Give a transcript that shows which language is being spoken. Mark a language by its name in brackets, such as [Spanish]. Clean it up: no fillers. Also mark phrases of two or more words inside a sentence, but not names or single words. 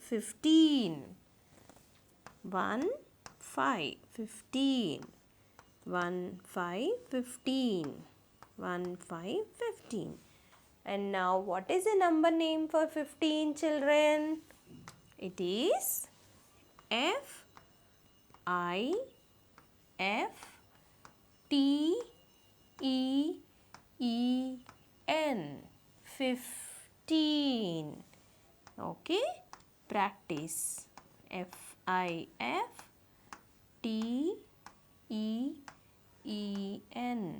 [English] 15. 1, 5, 15. 1, 5, 15. 1, 5, 15. And now what is the number name for 15, children? It is F I F T E E N. 15. Okay, practice. F I F T E E N.